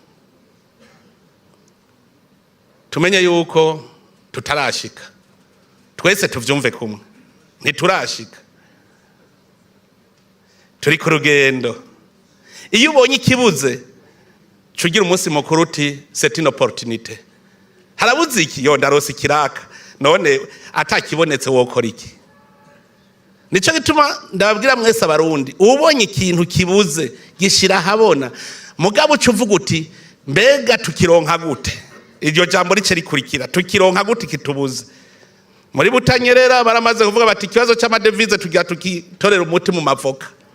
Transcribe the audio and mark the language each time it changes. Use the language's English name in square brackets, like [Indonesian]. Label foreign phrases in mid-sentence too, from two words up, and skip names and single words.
[Rundi] tumenye yuko tutarashika twese tuvyumve kumwe ntiturashika turi ku rugendo iyo ubonye ikibuze chugira umunsi mukuru uti [French] c'est une opportunité [Rundi] harabuze iki yo ndarose kiraka none atakibonetse wokora iki nico gituma ndababwira mwese abarundi ubonye ikintu kibuze gishira habona mugabo ucuvuga uti mbega tukironka gute iryo jambo rice rikurikira tukironka gute kitubuze muri Butanyerera baramaze kuvuga bati ikibazo cy'amadevize tugira tukitorera umuti mu mavoka